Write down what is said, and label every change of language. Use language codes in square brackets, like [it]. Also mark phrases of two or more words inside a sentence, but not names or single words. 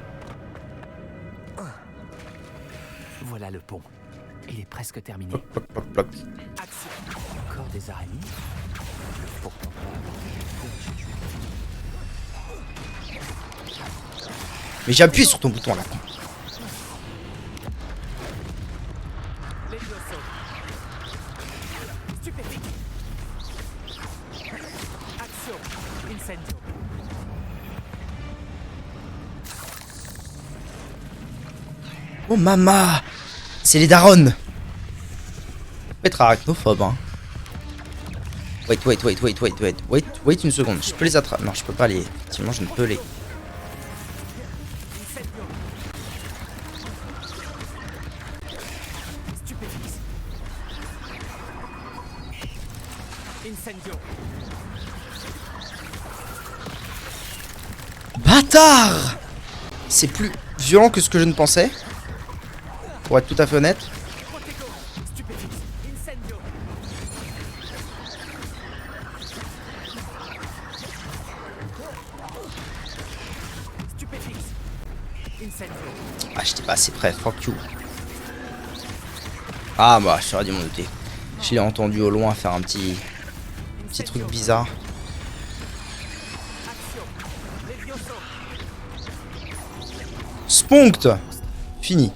[fr] Voilà le pont. Il est presque terminé. Ploc, ploc, ploc, ploc. Action. Encore des araignées. Pourtant pas. Mais j'ai appuyé sur ton bouton là. Levioso. Stupéfique. Action. Incendio. Oh mama. C'est les darons. Faut être arachnophobe hein. Wait une seconde. Je peux les attraper. Non, je peux pas les. Effectivement, je ne peux les. Incendio. Stupéfixe. Incendio. Bâtard. C'est plus violent que ce que je ne pensais. Pour être tout à fait honnête. Protego. Stupéfixe. Incendio. Stupéfixe. Incendio. Ah, j'étais pas assez près. [en] Fuck you. [fr] Ah bah, j'aurais dû m'en douter. Je l'ai entendu au loin faire un petit truc bizarre. Action. Levioso. Spunkt. Fini.